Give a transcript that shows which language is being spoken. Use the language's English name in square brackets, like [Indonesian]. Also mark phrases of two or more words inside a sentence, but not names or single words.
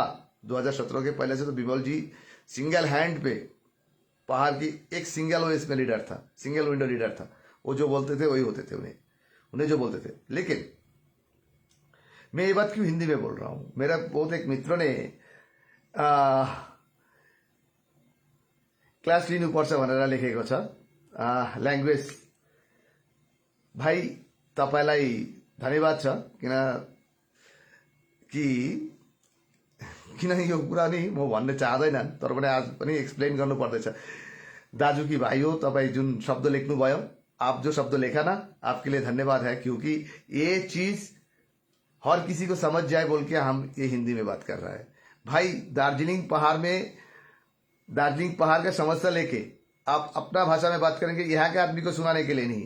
[Hindi] 2017 के पहले से तो विमल जी [English] single hand [Hindi] पे पहाड़ की एक सिंगल ओएस में लीडर था, [English] single window leader [Hindi] था। वो जो बोलते थे वही होते थे, उन्हें जो बोलते थे। लेकिन मैं ये बात क्यों हिंदी में बोल रहा हूं, मेरा बहुत एक मित्र ने क्लास [Nepali] लिनुपर्छ भनेर लेखेको छ, [Hindi] ल्याङ्ग्वेज। [Nepali] भाइ तपाईलाई धन्यवाद छ, किन यो कुरा नि म भन्न चाहदैन, तर पनि आज पनि एक्सप्लेन गर्नु पर्दैछ। दाजु कि भाइ हो, तपाईँ जुन शब्द लेख्नु भयो, [Hindi] आप जो शब्द लेखा ना, आपके लिए धन्यवाद है, क्योंकि ये चीज हर किसी को समझ जाए बोल के हम ये हिंदी में बात कर रहा है। भाई दार्जिलिंग पहाड़ का समस्या लेके आप अपना भाषा में बात करेंगे, यहाँ के आदमी को सुनाने के लिए नहीं।